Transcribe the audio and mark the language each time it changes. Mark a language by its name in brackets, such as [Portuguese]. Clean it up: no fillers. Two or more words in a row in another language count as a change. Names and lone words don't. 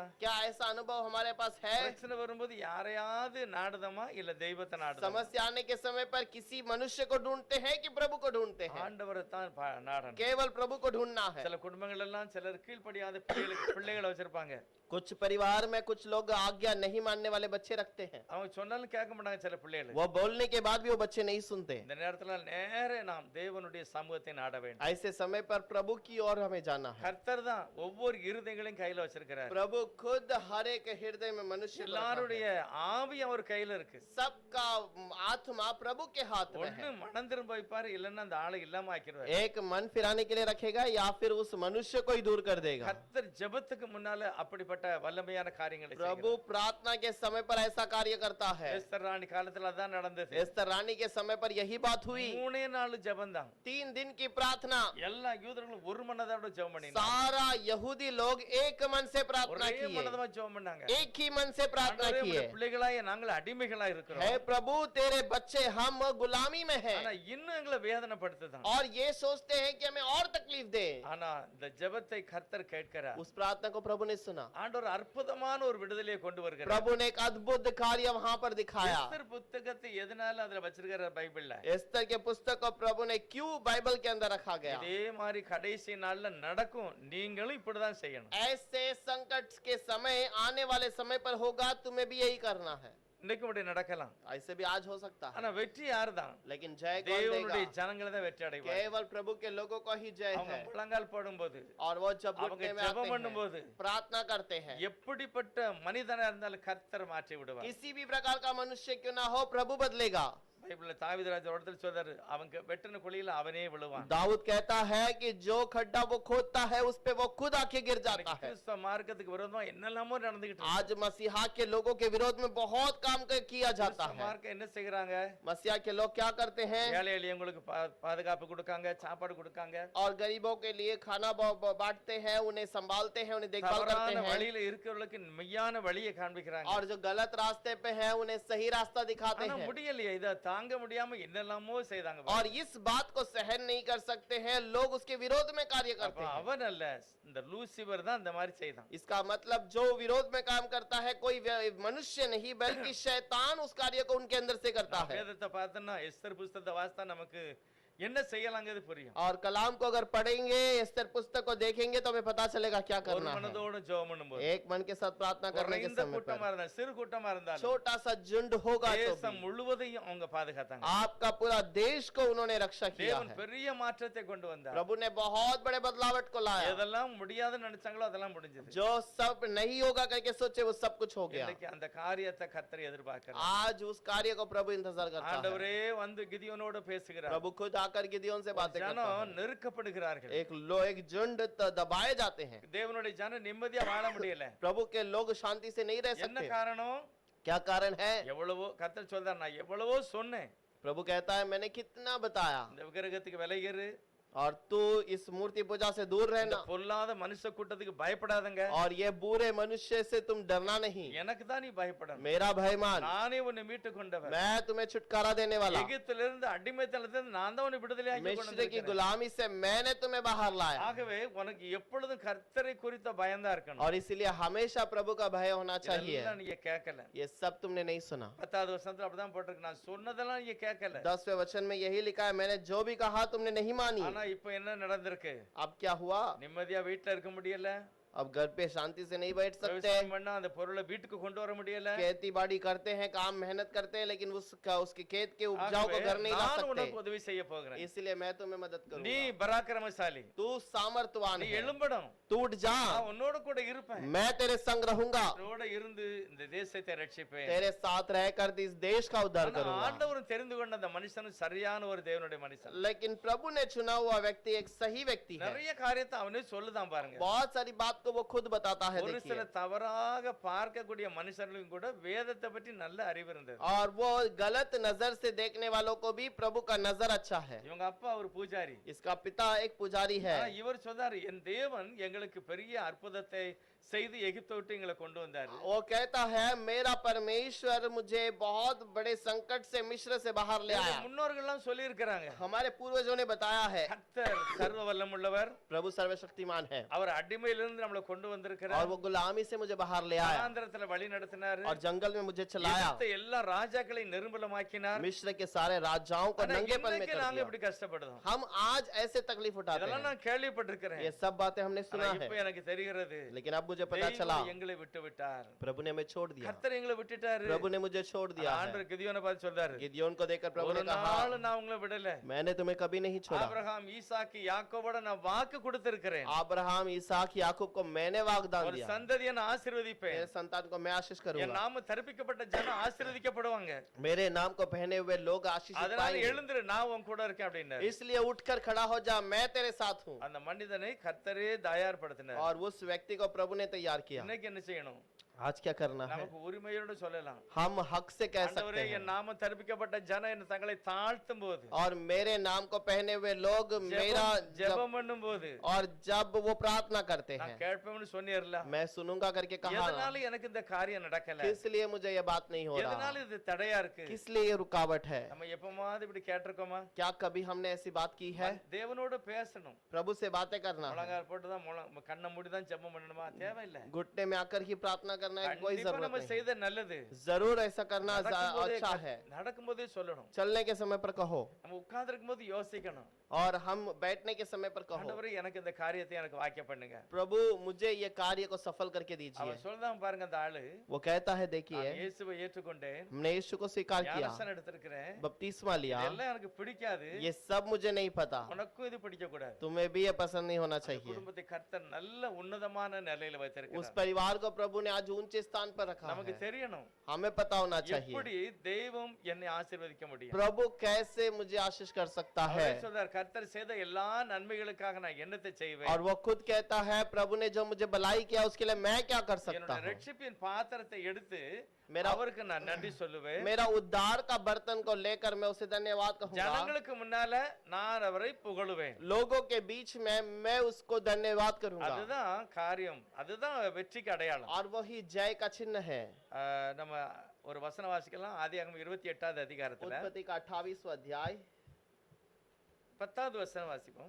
[Hindi] क्या ऐसा अनुभव हमारे पास है? [Tamil] பிரச்சனை வரும்போது யாரையாவது நாடுதமா இல்ல தெய்வத்தை நாடுதமா? [Hindi] समस्या आने के समय पर किसी मनुष्य को ढूंढते हैं कि प्रभु को ढूंढते हैं? [Tamil] ஆண்டவரை தான் நாடணும். [Hindi] केवल प्रभु को ढूंढना है। [Tamil] சில குடும்பங்கள் எல்லாம் சிலர் கீழ்ப்படியாத பிள்ளைகளை வச்சிருப்பாங்க. [Hindi] कुछ परिवार में कुछ लोग आज्ञा नहीं मानने वाले बच्चे रखते हैं, [Tamil] அவங்க சொன்னாலும் கேட்க மாட்டாங்க சில பிள்ளைகள். [Hindi] वो बोलने के बाद भी वो बच्चे नहीं सुनते। [Tamil] இந்த நேரத்துல நேரே நாம் தேவனுடைய சமூகத்தை நாட வேண்டும். [Hindi] ऐसे समय पर प्रभु की ओर हमें जाना है। [Tamil] கர்த்தர் தான் ஒவ்வொரு இருதயங்களையும் கையில வச்சிருக்கிறார். [Hindi] प्रभु खुद हर एक हृदय में मनुष्य को रखा [Tamil] எல்லாருடைய [Hindi] है। [Tamil] ஆவி அவர் கையில இருக்கு. [Hindi] सबका आत्मा प्रभु के हाथ में [Tamil] ஒண்ணு [Hindi] है। [Tamil] மனம் திரும்ப வைப்பாரு, இல்லன்னா அந்த ஆளை இல்லாம ஆக்கிடுவார். [Hindi] एक मन फिराने के लिए रखेगा या फिर उस मनुष्य को ही दूर कर देगा। [Tamil] கர்த்தர் ஜெபத்துக்கு முன்னால அப்படிப்பட்ட வல்லமையான காரியங்களை [Hindi] प्रभु प्रार्थना के समय पर ऐसा कार्य करता है। [Tamil] எஸ்தர் ராணி காலத்துல அதான் நடந்தது. [Hindi] एस्तर रानी के समय पर यही बात हुई। [Tamil] 3 ஜெபம் தான். [Hindi] 3 दिन की प्रार्थना, [Tamil] எல்லா யூதர்களும் ஒரு மனதோட ஜெபம் பண்ணினாங்க. [Hindi] सारा यहूदी लोग एक मन से प्रार्थना [Tamil] ஒரே [Hindi] किए, [Tamil] மனதமா ஜெபம் பண்ணாங்க. [Hindi] एक ही मन से प्रार्थना [Tamil] ஆண்டவரே, [Hindi] किए। [Tamil] உம்முடைய பிள்ளைகளாய நாங்கள் அடிமைகளா இருக்கிறோம். [Hindi] है प्रभु तेरे बच्चे हम गुलामी में हैं, [Tamil] ஆனா இன்னும் எங்களை வேதனைப்படுத்துதான். [Hindi] और ये सोचते हैं कि हमें और तकलीफ दे। [Tamil] ஆனா இந்த ஜெபத்தை கர்த்தர் கேட்கிறார். [Hindi] उस प्रार्थना को प्रभु ने सुना। [Tamil] ஆண்டவர் அற்புதமான ஒரு விடுதலையை கொண்டு வருகிறார். [Hindi] प्रभु ने एक अद्भुत कार्य वहां पर दिखाया। [Tamil] எஸ்தர் புத்தகத்தை எதனால அதுல வச்சிருக்கிற பைபிள்ல? [Hindi] एस्तर के पुस्तक को प्रभु ने क्यों बाइबल के अंदर रखा गया? [Tamil] இதே மாதிரி கடைசி நாள்ல நடக்கும், நீங்களும் இப்படிதான் செய்யணும். [Hindi] ऐसे संकट के समय आने वाले समय पर होगा, तुम्हें भी यही करना है। [Tamil] இன்னைக்கு அப்படி நடக்கலாம். [Hindi] ऐसे भी आज हो सकता है, [Tamil] ஆனா வெற்றி யாருதான்? [Hindi] लेकिन जय कौन [Tamil] தேவனுடைய [Hindi] देगा? [Tamil] ஜனங்களை தான் வெற்றி அடைவாங்க. [Hindi] केवल प्रभु के लोगों को ही जय [Tamil] அவங்க [Hindi] है। [Tamil] முழங்கால் போடும்போது, [Hindi] और वो जब [Tamil] அவங்க [Hindi] घुटने में [Tamil] ஜெபம் [Hindi] आते [Tamil] பண்ணும்போது, [Hindi] हैं, प्रार्थना करते हैं, [Tamil] எப்படிப்பட்ட மனிதனா இருந்தாலும் கர்த்தர் மாற்றி விடுவார். [Hindi] किसी भी प्रकार का मनुष्य क्यों ना हो, प्रभु बदलेगा। [Tamil] பைபிள்ல தாவீது ராஜா ஒரு இடத்துல சொல்றாரு, அவங்க வெட்டின குழியில அவனே விழுவான். [Hindi] दाऊद कहता है कि जो खड्डा वो खोदता है उस पे वो खुद आके गिर जाता है। [Tamil] கிறிஸ்தவ மார்க்கத்துக்கு விரோதமா என்னெல்லாமோ நடந்துகிட்டு இருக்கு. [Hindi] आज मसीहा के लोगों के विरोध में बहुत काम किया जाता [Tamil] கிறிஸ்தவ [Hindi] है। [Tamil] மார்க்கம் என்ன செய்யறாங்க? [Hindi] मसीहा के लोग क्या करते हैं? [Tamil] ஏழை எளியவங்களுக்கு பாதுகாப்பு கொடுக்காங்க, சாப்பாடு கொடுக்காங்க, [Hindi] और गरीबों के लिए खाना बांटते हैं, उन्हें संभालते हैं, उन्हें देखभाल करते [Tamil] தவறான [Hindi] हैं, [Tamil] வழியில இருக்கிறவங்களுக்கு மெய்யான வழியை காண்பிக்கிறாங்க. [Hindi] और जो गलत रास्ते पे हैं उन्हें सही रास्ता दिखाते [Tamil] ஆனா [Hindi] हैं। [Tamil] முடியலையே, இத தாங்க முடியாம என்னெல்லாமோ செய்தாங்க. [Hindi] और इस बात को सहन नहीं कर सकते हैं लोग, उसके विरोध में कार्य [Tamil] அப்ப [Hindi] करते हैं। [Tamil] அவன் அல்ல, இந்த லூசிபர் தான் இந்த மாதிரி செய்தான். [Hindi] इसका मतलब जो विरोध में काम करता है कोई मनुष्य नहीं बल्कि शैतान उस कार्य को उनके अंदर से करता है। [Tamil] வேதத்தை பார்த்தோம்னா எஸ்தர் புஸ்தகத்தை வாசித்தா நமக்கு என்ன செய்யலாங்கிறது புரியும். [Hindi] और कलाम को अगर पढ़ेंगे, एस्तर पुस्तक को देखेंगे तो हमें पता चलेगा क्या [Tamil] ஒரு [Hindi] करना है। [Tamil] மனதோட ஜெபம் பண்ணும்போது, [Hindi] एक मन के साथ प्रार्थना करने के [Tamil] குறைந்த [Hindi] समय [Tamil] கூட்டமா [Hindi] पर [Tamil] இருந்தாலும், சிறு கூட்டமா இருந்தாலும், [Hindi] छोटा सा झुंड होगा तो [Tamil] தேசம் [Hindi] भी [Tamil] முழுவதையும் அவங்க பாதுகாத்தாங்க. [Hindi] आपका पूरा देश को उन्होंने रक्षा किया [Tamil] தேவன் [Hindi] है। [Tamil] பெரிய மாற்றத்தை கொண்டு வந்தார். [Hindi] प्रभु ने बहुत बड़े बदलावट को लाया। [Tamil] எதெல்லாம் முடியாதுன்னு நினைச்சாங்களோ அதெல்லாம் முடிஞ்சது. [Hindi] जो सब नहीं होगा करके सोचे वो सब कुछ हो गया। [Tamil] இன்னைக்கு அந்த காரியத்தை கர்த்தர் எதிர்பார்க்கிறார். [Hindi] आज उस कार्य को प्रभु इंतजार करता है। [Tamil] ஆண்டவரே வந்து கிதியோனோட பேசுகிறார். [Hindi] प्रभु खुद आकर गिदियोन से बातें करता [Tamil] ஜனம் [Hindi] है। [Tamil] நெருக்கப்படுகிறார்கள். [Hindi] एक झुंड दबाए जाते हैं। [Tamil] தேவனுடைய ஜனம் நிம்மதியா வாழ முடியல. [Hindi] प्रभु के लोग शांति से नहीं रह [Tamil] என்ன [Hindi] सकते। [Tamil] காரணம்? [Hindi] क्या कारण है? [Tamil] எவ்வளவோ கர்த்தர் சொல்றார், நான் எவ்வளவோ சொன்னேன், [Hindi] प्रभु कहता है मैंने कितना बताया, [Tamil] இந்த விக்கிரகத்துக்கு விலகிரு, [Hindi] और तू इस मूर्ति पूजा से दूर [Tamil] இந்த [Hindi] रहना, [Tamil] பொல்லாத மனுஷ கூட்டத்துக்கு பயப்படாதங்க, [Hindi] और ये बुरे मनुष्य से तुम डरना नहीं, [Tamil] எனக்கு தான் நீ பயப்படணும், [Hindi] मेरा भय मान, [Tamil] நானே உன்னை மீட்டு கொண்டவர், [Hindi] मैं तुम्हें छुटकारा देने वाला, [Tamil] எகிப்திலிருந்து அடிமைத்தனத்திலிருந்து நான் தான் உன்னை விடுதலையாக்கி கொண்டு [Hindi] मिस्र की [Tamil] வந்திருக்கிறேன். [Hindi] गुलामी से मैंने तुम्हें बाहर लाया। [Tamil] ஆகவே உனக்கு எப்பொழுதும் கர்த்தரை குறித்த பயம்தான் இருக்கணும். [Hindi] और इसीलिए हमेशा प्रभु का भय होना चाहिए। [Tamil] இதெல்லாம் நீங்க கேட்கல. [Hindi] ये सब तुमने नहीं सुना। [Tamil] 10வது வசனத்துல அப்படிதான் போட்டிருக்கு, நான் சொன்னதெல்லாம் நீங்க கேட்கல. [Hindi] 10वें वचन में यही लिखा है, मैंने जो भी कहा तुमने नहीं मानी। [Tamil] ஆனா இப்ப என்ன நடந்திருக்கு? [Hindi] अब क्या हुआ? [Tamil] நிம்மதியா வீட்டுல இருக்க முடியல, [Hindi] अब घर पे शांति से नहीं बैठ सकते, [Tamil] விவசாயம் பண்ணா அந்த பொருளை வீட்டுக்கு கொண்டு வர முடியல. [Hindi] खेती बाड़ी करते हैं, काम मेहनत करते हैं, लेकिन उसके खेत के उपजाऊ को [Tamil] ஆகவே [Hindi] घर नहीं ला [Tamil] நான் [Hindi] सकते। [Tamil] உனக்கு உதவி செய்ய போகிறேன். [Hindi] इसलिए मैं तुम्हें मदद [Tamil] நீ [Hindi] करूंगा। [Tamil] பராக்கிரமசாலி, [Hindi] तू सामर्थ्यवान [Tamil] நீ [Hindi] है, [Tamil] எழும்பணும், [Hindi] तू उठ जा, [Tamil] நான் உன்னோட கூட இருப்பேன், [Hindi] मैं तेरे संग रहूंगा, [Tamil] உன்னோட இருந்து இந்த தேசத்தை ரட்சிப்பேன். [Hindi] तेरे साथ रहकर इस देश का उद्धार [Tamil] ஆனா [Hindi] करूंगा। [Tamil] ஆண்டவரும் தெரிந்து கொண்ட அந்த மனுஷனும் சரியான ஒரு தேவனுடைய மனுஷன். [Hindi] लेकिन प्रभु ने चुना हुआ व्यक्ति एक सही व्यक्ति है। [Tamil] நிறைய காரியத்தை அவனே சொல்லுதான் பாருங்க. [Hindi] बहुत सारी बात को वो खुद बताता है। [Tamil] ஒரு [Hindi] देखिए, [Tamil] சில தவறாக பார்க்கக்கூடிய மனுஷர்களுக்கும் கூட வேதத்தை பற்றி நல்ல அறிவு இருந்தது. [Hindi] और वो गलत नजर से देखने वालों को भी प्रभु का नजर अच्छा है। [Tamil] இவங்க அப்பா ஒரு பூஜாரி, [Hindi] इसका पिता एक पुजारी है। [Tamil] ஆனா இவர் சொன்னாரு, என் தேவன் எங்களுக்கு பெரிய அற்புதத்தை செய்து எகிப்தை விட்டு எங்களை கொண்டு வந்தாரு. [Hindi] वो कहता है मेरा परमेश्वर मुझे बहुत बड़े संकट से मिस्र से बाहर ले आया। [Tamil] முன்னோர்கள் எல்லாம் சொல்லி இருக்கிறாங்க, [Hindi] हमारे पूर्वजों ने बताया है [Tamil] கர்த்தர் சர்வ வல்லமுள்ளவர், [Hindi] प्रभु सर्वशक्तिमान है, [Tamil] அவர் அடிமையிலிருந்து நம்மளை கொண்டு [Hindi] और [Tamil] வந்திருக்கிறார், [Hindi] वो गुलामी से मुझे बाहर ले आया, [Tamil] வனாந்திரத்துல வழி நடத்தினாரு, [Hindi] और जंगल में मुझे चलाया, [Tamil] எகிப்தை எல்லா ராஜாக்களை நிர்மூலமாக்கினார். [Hindi] मिस्र के सारे राजाओं को [Tamil] ஆனா [Hindi] नंगेपन में [Tamil] இன்னைக்கு [Hindi] कर [Tamil] நாங்க [Hindi] दिया। [Tamil] இப்படி கஷ்டப்படுறோம். [Hindi] हम आज ऐसे तकलीफ उठाते [Tamil] இதெல்லாம் [Hindi] हैं। [Tamil] நான் கேள்விப்பட்டிருக்கிறேன், [Hindi] ये सब बातें हमने [Tamil] ஆனா [Hindi] सुना [Tamil] இப்ப [Hindi] है, [Tamil] எனக்கு தெரிகிறது, [Hindi] लेकिन अब मुझे पता चला [Tamil] தெய்வம் எங்களை விட்டு விட்டார், [Hindi] प्रभु ने हमें छोड़ दिया, [Tamil] கர்த்தர் எங்களை விட்டுட்டாரு. [Hindi] प्रभु ने मुझे छोड़ दिया है। [Tamil] ஆண்டவர் கிதியோனை பார்த்து சொல்றாரு, [Hindi] गिदयोन को देखकर प्रभु [Tamil] ஒரு [Hindi] ने कहा [Tamil] நாள் நான் உங்களை விடல, [Hindi] मैंने तुम्हें कभी नहीं छोड़ा। [Tamil] ஆபிரகாம் ஈசாக்கு யாக்கோபோட நான் வாக்கு கொடுத்திருக்கிறேன், [Hindi] अब्राहम इसहाक याकूब को मैंने वाग्दान [Tamil] ஒரு [Hindi] दिया, [Tamil] சந்ததியை நான் ஆசீர்வதிப்பேன், [Hindi] मेरे संतान को मैं आशीष [Tamil] என் [Hindi] करूंगा, [Tamil] நாம தரிப்பிக்கப்பட்ட ஜனம் ஆசீர்வதிக்கப்படுவாங்க, [Hindi] मेरे नाम को पहने हुए लोग आशीष [Tamil] அதனால [Hindi] पाएंगे। [Tamil] எழுந்துரு, நான் உன் கூட இருக்கேன் அப்படின்னாரு. [Hindi] इसलिए उठकर खड़ा हो जा, मैं तेरे साथ हूँ। [Tamil] அந்த மனிதனை கர்த்தரே தயார்படுத்தினார். [Hindi] और उस व्यक्ति को प्रभु ने तैयार किया। [Tamil] இன்னைக்கு என்ன செய்யணும்? [Hindi] आज क्या करना है? [Tamil] நமக்கு உரிமையோட சொல்லலாம், [Hindi] हम हक से कह [Tamil] ஆண்டவரே [Hindi] सकते [Tamil] என் [Hindi] हैं, [Tamil] நாம தரிப்பிக்கப்பட்ட ஜனம் என்ன தங்களை தாழ்த்தும் போது, [Hindi] और मेरे नाम को पहने हुए लोग मेरा [Tamil] ஜெபம் பண்ணும் போது [Hindi] और जब वो प्रार्थना करते [Tamil] நான் [Hindi] हैं [Tamil] கேட்பேன்னு சொன்னீர்ல, [Hindi] मैं सुनूंगा करके कहा ना। [Tamil] எதனால எனக்கு இந்த காரியம் நடக்கல, [Hindi] किस लिए मुझे ये बात नहीं हो रहा? [Tamil] எதனால இது தடையா இருக்கு? [Hindi] किस लिए ये रुकावट है? [Tamil] நம்ம எப்பமாவது இப்படி கேட்டிருக்கோமா? [Hindi] क्या कभी हमने ऐसी बात की है? [Tamil] தேவனோட பேசணும், [Hindi] प्रभु से बातें करना है, [Tamil] முழங்கால் போட்டு தான் கண்ணை மூடி தான் ஜெபம் பண்ணணுமா? தேவையில்லை. [Hindi] घुटने में आकर ही प्रार्थना करना है कोई [Tamil] கண்டிப்பா [Hindi] जरूरत [Tamil] நம்ம [Hindi] नहीं। [Tamil] செய்த நல்லது. [Hindi] जरूर ऐसा करना [Tamil] நடக்கும்போதே [Hindi] अच्छा है। [Tamil] நடக்கும்போதே சொல்லணும். [Hindi] चलने के समय पर कहो [Tamil] நம்ம உட்கார்ந்து இருக்கும்போது யோசிக்கணும். [Hindi] और हम बैठने के समय पर कहो, [Tamil] ஆண்டவரே எனக்கு இந்த காரியத்தை எனக்கு வாக்கிய பண்ணுங்க. [Hindi] प्रभु मुझे ये कार्य को सफल करके दीजिए। [Tamil] அவன் சொல்றான் பாருங்க அந்த ஆளு, [Hindi] वो कहता है देखिए [Tamil] நான் இயேசுவை ஏற்றுக்கொண்டேன், [Hindi] हमने यीशु को स्वीकार किया, [Tamil] ஞானஸ்நானம் எடுத்திருக்கிறேன், [Hindi] बपतिस्मा लिया, [Tamil] இதெல்லாம் எனக்கு பிடிக்காது, [Hindi] ये सब मुझे नहीं पता, [Tamil] உனக்கும் இது பிடிக்க கூடாது. [Hindi] तुम्हें भी ये पसंद नहीं होना चाहिए। [Tamil] குடும்பத்தை கர்த்தர் நல்ல உன்னதமான நிலையில [Hindi] उस [Tamil] வைத்திருக்கிறார். [Hindi] परिवार को प्रभु ने आज ऊंचे स्थान पर रखा [Tamil] நமக்கு [Hindi] है। [Tamil] தெரியணும் [Hindi] हमें पता होना चाहिए [Tamil] எப்படி தெய்வம் என்னை ஆசீர்வதிக்க முடியும். [Hindi] प्रभु कैसे मुझे आशीष कर सकता है। [Tamil] அவரே சொல்றார், கர்த்தர் செய்த எல்லா நன்மைகளுக்காக நான் என்னத்தை செய்வேன், [Hindi] और वो खुद कहता है प्रभु ने जो मुझे भलाई किया उसके लिए मैं क्या कर सकता [Tamil] என்னோட [Hindi] हूँ। [Tamil] ரட்சிப்பின் பாத்திரத்தை எடுத்து [Hindi] मेरा [Tamil] அவருக்கு நான் நன்றி சொல்லுவேன். [Hindi] मेरा उद्धार का बर्तन को लेकर मैं उसे धन्यवाद कहूंगा। [Tamil] ஜனங்களுக்கு முன்னால நான் அவரை புகழுவேன். [Hindi] लोगों के बीच में मैं उसको धन्यवाद करूंगा। [Tamil] அதுதான் காரியம், அதுதான் வெற்றிக்கு அடையாளம். [Hindi] और वही जय का चिन्ह है। [Tamil] நம்ம ஒரு வசன வாசிக்கலாம். ஆதியாகமம் 28வது அதிகாரத்துல [Hindi] उत्पत्ति का 28वां अध्याय [Tamil] 10வது வசனம் வாசிப்போம்.